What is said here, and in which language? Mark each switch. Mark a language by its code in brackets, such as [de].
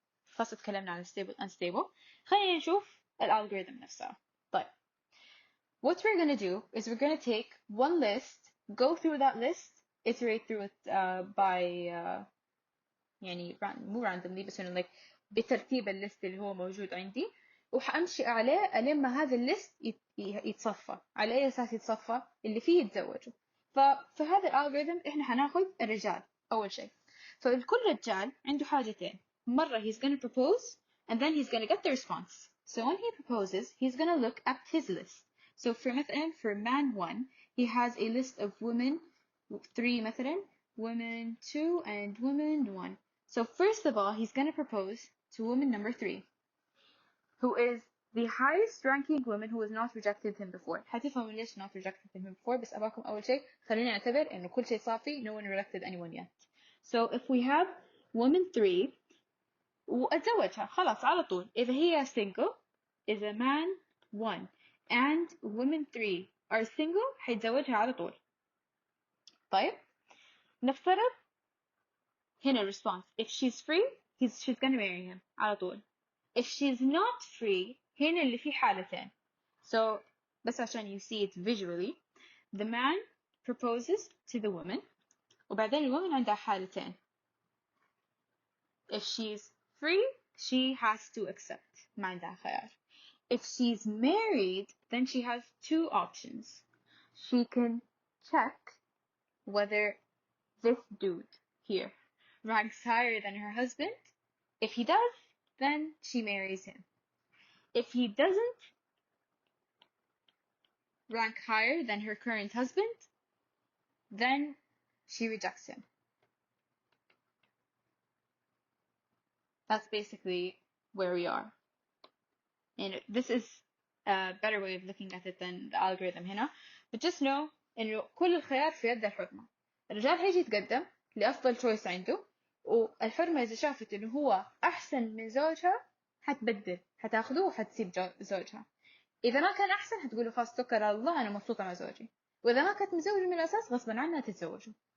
[ar] خاصة تكلمنا عن stable unstable. خلينا نشوف الالجوريثم نفسها. [en] طيب, what we're going to do is we're going to take one list, go through that list, iterate through it by يعني مو randomly [ar] بس إنه [en] like [ar] بترتيب الليست اللي هو موجود عندي, وحأمشي عليه ألين ما هذا الليست يتصفى. على أي أساس يتصفى؟ اللي فيه يتزوجوا. ففي هذا الالجوريثم إحنا حناخذ الرجال أول شيء. فكل رجال عنده حاجتين. [en] مرة he's going to propose and then he's going to get the response. So when he proposes, he's going to look at his list. So for مثلا for man 1, he has a list of women 3 مثلا, women 2 and women 1. So first of all, he's going to propose to woman number 3, who is the highest ranking woman who has not rejected him before. [ar] حتفهموا ليش [en] not rejected him before, [ar] بس أباكم أول شيء خلينا نعتبر إنه كل شيء صافي, [en] no one rejected anyone yet. So if we have woman 3 [ar] وأتزوجها خلاص على طول. إذا هي [en] single, إذا man 1 and women 3 are single, [ar] حيتزوجها على طول. طيب, نفترض هنا response. [en] If she's free, she's gonna marry him على طول. If she's not free, [ar] هنا اللي في حالتين. [en] So بس عشان you see it visually, the man proposes to the woman [ar] وبعدين الwoman عندها حالتين. [en] If she's free, she has to accept. [ar] ما عندها خيار. [en] If she's married, then she has two options. She can check whether this dude here ranks higher than her husband. If he does, then she marries him. If he doesn't rank higher than her current husband, then she rejects him. That's basically where we are. And this is a better way of looking at it than the algorithm هنا. But just know [ar] إنه كل الخيار في يد الحرمة. الرجال هيجي يتقدم لأفضل choice عنده, والحرمة إذا شافت إنه هو أحسن من زوجها حتبدل, حتاخده وحتسيب زوجها. إذا ما كان أحسن حتقوله خلاص توكل على الله, أنا مبسوطة مع زوجي. وإذا ما كانت مزوجة من الأساس غصبا عنها تتزوجوا.